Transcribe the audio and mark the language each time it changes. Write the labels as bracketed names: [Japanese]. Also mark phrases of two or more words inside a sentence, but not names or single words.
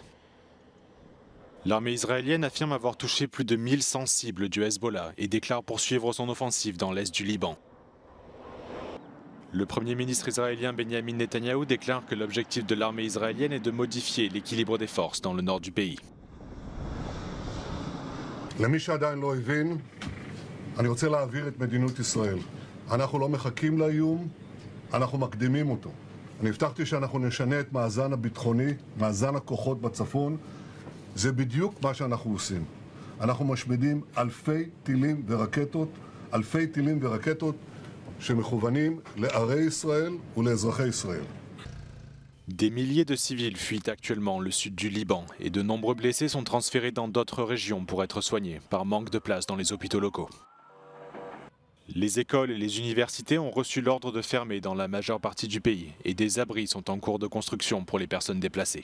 [French] L'armée israélienne affirme avoir touché plus de 1100 cibles du Hezbollah et déclare poursuivre son offensive dans l'est du Liban. Le Premier ministre israélien Benjamin Netanyahou déclare que l'objectif de l'armée israélienne est de modifier l'équilibre des forces dans le nord du pays. [Hebrew] למי שעדיין לא הבין, אני רוצה להעביר את מדיניות ישראל. אנחנו לא מחכים לאיום, אנחנו מקדימים אותו. אני הבטחתי שאנחנו נשנה את מאזן הביטחוני, מאזן הכוחות בצפון. זה בדיוק מה שאנחנו עושים. אנחנו משמידים אלפי טילים ורקטות שמכוונים לערי ישראל ולאזרחי ישראל. [French] Des milliers de civils fuient actuellement le sud du Liban et de nombreux blessés sont transférés dans d'autres régions pour être soignés, par manque de place dans les hôpitaux locaux. Les écoles et les universités ont reçu l'ordre de fermer dans la majeure partie du pays et des abris sont en cours de construction pour les personnes déplacées.